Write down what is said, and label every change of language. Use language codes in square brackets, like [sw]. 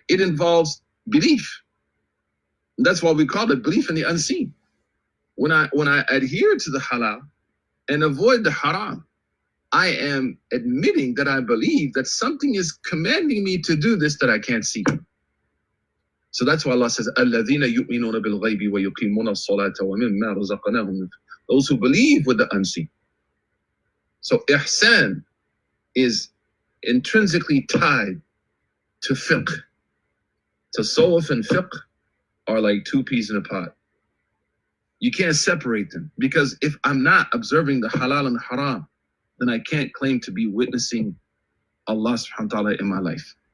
[en] It involves belief. And that's why we call it belief in the unseen. When I adhere to the halal and avoid the haram, I am admitting that I believe that something is commanding me to do this that I can't see. So that's why Allah says, [ar] الَّذِينَ يُؤْمِنُونَ بِالْغَيْبِ وَيُقِيمُونَ الصَّلَاةَ وَمِمَّا رَزَقْنَاهُمْ. [en] Those who believe with the unseen. So ihsan is intrinsically tied to fiqh. Tasawwuf and fiqh are like two peas in a pod. You can't separate them, because if I'm not observing the halal and haram, then I can't claim to be witnessing Allah subhanahu wa ta'ala in my life.